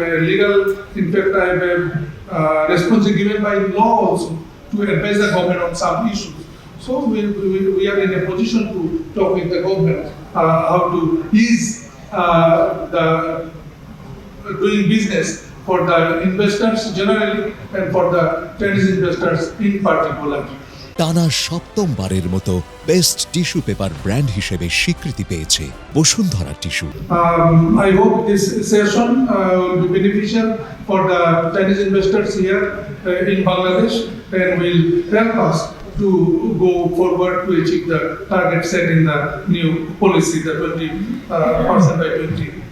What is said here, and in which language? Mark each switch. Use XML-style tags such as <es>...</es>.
<en>Legal, in fact, I have a responsibility given by law also to advise the government on some issues. So we are in a position to talk with the government how to ease the doing business for the investors generally and for the Chinese investors in particular.</en> <bn>টানা সপ্তমবারের মতো best tissue paper brand হিসেবে স্বীকৃতি পেয়েছে Bashundhara tissue.</bn> <en>I hope this session will be beneficial for the Chinese investors here in Bangladesh and will help us to go forward to achieve the target set in the new policy, the 20% by 2030.</en>